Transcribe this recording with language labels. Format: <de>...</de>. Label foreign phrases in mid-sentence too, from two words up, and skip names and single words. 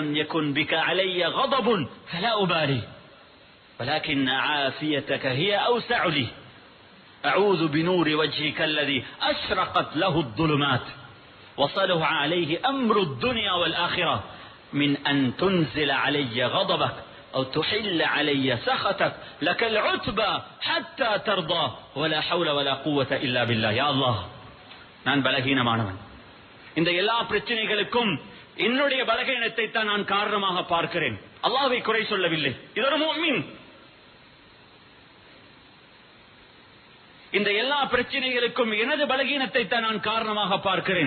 <ar>يكن بك علي غضب فلا أبالي ولكن عافيتك هي أوسع لي أعوذ بنور وجهك الذي أشرقت له الظلمات وصلح عليه أمر الدنيا والآخرة من أن تنزل علي غضبك أو تحل علي سخطك لك العتبى حتى ترضى ولا حول ولا قوة إلا بالله. يا الله,</ar> <ta>நான் பலகீனமானவன், இந்த எல்லா பிரச்சனைகளுக்கும் என்னுடைய பலகீனத்தை தான் நான் காரணமாக பார்க்கிறேன், அல்லாஹ்வை குறை சொல்லவில்லை. இது ஒரு முஃமின். இந்த எல்லா பிரச்சனைகளுக்கும் எனது பலகீனத்தை தான் நான் காரணமாக பார்க்கிறேன்.</ta>